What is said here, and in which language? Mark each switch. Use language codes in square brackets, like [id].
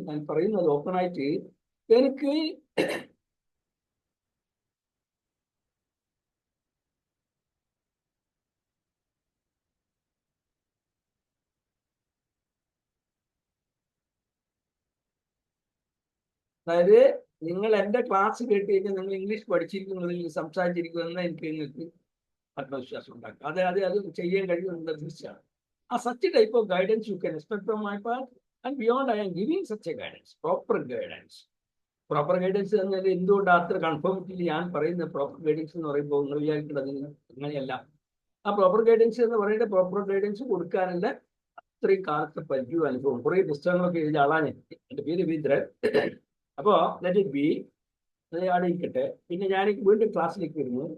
[ml] ഞാൻ പറയുന്നത് ഓപ്പണായിട്ട്. എനിക്ക് അതായത് നിങ്ങൾ എൻ്റെ ക്ലാസ് കേട്ട് കഴിഞ്ഞാൽ നിങ്ങൾ ഇംഗ്ലീഷ് പഠിച്ചിരിക്കുന്നതിൽ സംസാരിച്ചിരിക്കുമെന്ന് നിങ്ങൾക്ക് ആത്മവിശ്വാസം ഉണ്ടാക്കും. അത് ചെയ്യാൻ കഴിയുമെന്നത് തീർച്ചയാണ്. [en] such a type of guidance you can expect from my part, and beyond I am giving such a guidance, proper guidance. [ml] Proper guidance എന്നാൽ എന്തുകൊണ്ട് അത്ര കൺഫേമിറ്റിൽ ഞാൻ പറയുന്ന പ്രോപ്പർ ഗൈഡൻസ് എന്ന് പറയുമ്പോൾ നിങ്ങൾ വിചാരിക്കുന്നത് അങ്ങനെയല്ല. ആ പ്രോപ്പർ ഗൈഡൻസ് എന്ന് പറയുന്നത് പ്രോപ്പർ ഗൈഡൻസ് കൊടുക്കാനുള്ള അത്രയും കാലത്തെ പരിചയവും അനുഭവം കുറേ പുസ്തകങ്ങളൊക്കെ എഴുതിയ ആളാണ് ഞാൻ. എൻ്റെ പേര് വീന്ദ്രൻ. അപ്പോൾ [en] let it be, [ml] അത് അവിടെ ഇരിക്കട്ടെ. പിന്നെ ഞാൻ വീണ്ടും ക്ലാസ്സിലേക്ക് വരുന്നു.